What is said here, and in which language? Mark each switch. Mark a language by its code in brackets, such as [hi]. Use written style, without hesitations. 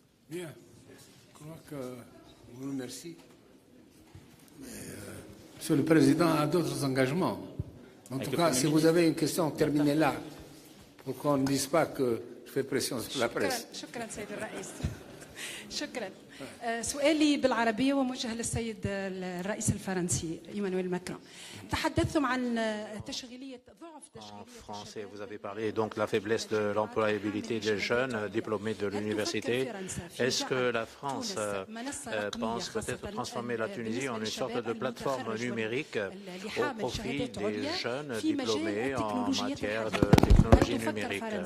[fr] Bien, je crois que vous remercie. Monsieur le Président a d'autres engagements. En tout cas, si vous avez une question, terminez là, pour qu'on ne dise pas que je fais pression sur la presse. [ar] شكرا سيد الرئيس. شكرا. سؤالي بالعربية وموجه للسيد الرئيس الفرنسي إيمانويل ماكرون. تحدثتم عن تشغيلية ضعف [fr] En français, vous avez parlé donc de la faiblesse de l'employabilité des jeunes diplômés de l'université. Est-ce que la France pense peut-être transformer la Tunisie en une sorte de plateforme numérique au profit des jeunes diplômés en matière de technologie numérique?